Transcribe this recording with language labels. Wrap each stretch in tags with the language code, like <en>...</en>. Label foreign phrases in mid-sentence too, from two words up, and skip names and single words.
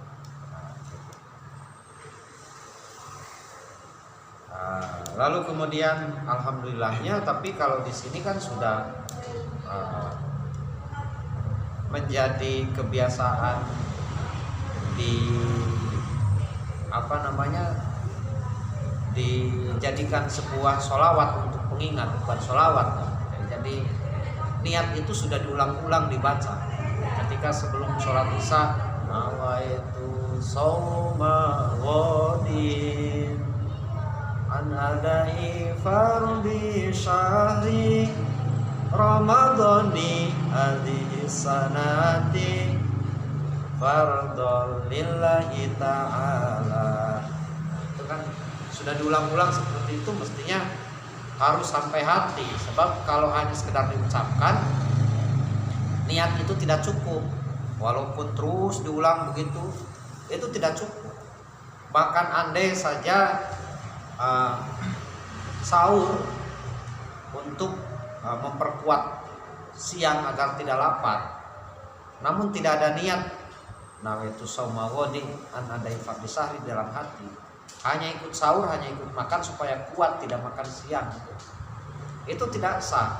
<id>Lalu kemudian alhamdulillahnya, tapi kalau di sini kan sudah menjadi kebiasaan dijadikan sebuah sholawat untuk pengingat, bukan sholawat. Jadi niat itu sudah diulang-ulang dibaca ketika sebelum sholat isya,</id> <ar>نويت صوم غد عن أداء فرض شهر رمضان هذه السنة فرضا لله تعالى.</ar> <id>Itu kan sudah diulang-ulang seperti itu, mestinya harus sampai hati. Sebab kalau hanya sekedar diucapkan, niat itu tidak cukup. Walaupun terus diulang begitu, itu tidak cukup. Bahkan andai saja sahur untuk memperkuat siang agar tidak lapar, namun tidak ada niat</id> <ar>نويت صوم غد عن أداء فرض شهر</ar> <id>dalam hati, hanya ikut sahur, hanya ikut makan supaya kuat tidak makan siang, itu tidak sah.</id>